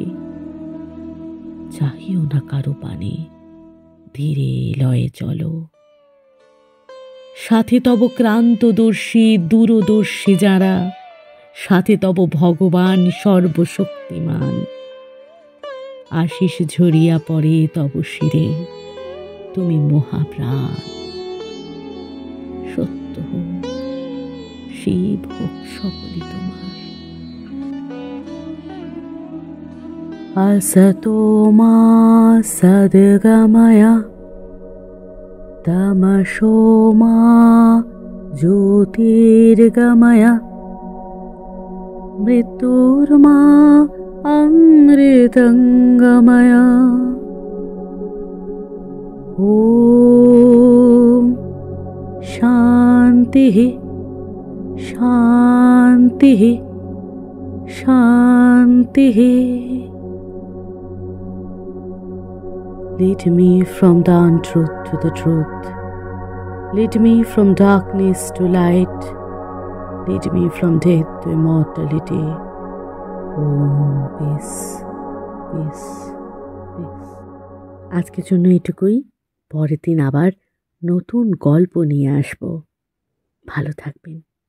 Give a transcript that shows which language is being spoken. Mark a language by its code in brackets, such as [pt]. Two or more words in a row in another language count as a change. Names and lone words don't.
[bn] চাহিও না কারো পানে, ধীরে লয়ে চলো, সাথে তব ক্রান্তদর্শী দূরদর্শী যারা, সাথে তব ভগবান সর্বশক্তিমান। আশিস ঝরিয়া পড়ে তব শিরে, তুমি মহাপ্রাণ। সত্য হোক, শিব হোক সকলই তোমার। [sa] असतो मा सद्गमय, तमसो मा ज्योतिर्गमय, मृत्युर्मा अमृतंगमय। ॐ शान्तिः शान्तिः शान्तिः। [en] Lead me from the untruth to the truth. Lead me from darkness to light. Lead me from death to immortality. Om peace, peace, peace. [bn] আজকের জন্য এটুকুই। পরের দিন আবার নতুন গল্প নিয়ে আসব। ভালো থাকবেন।